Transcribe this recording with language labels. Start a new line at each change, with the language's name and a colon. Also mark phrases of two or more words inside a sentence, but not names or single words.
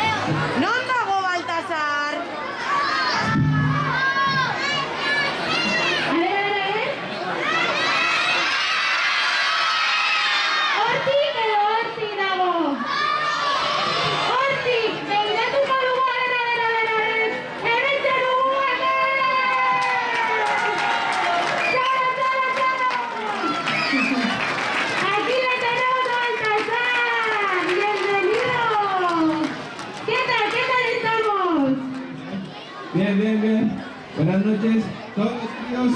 Basque: Non dago Baltasar?
Spanish: A ver.
Basque: Hortik edo hortik dago? Hortik, begiratuko dugu,
Spanish: a ver.
Basque: Hementxe dugu,
Spanish: Aquí le tenemos a Baltasar. Bienvenido. ¿Qué tal estamos? Bien. Buenas noches, todos los tíos.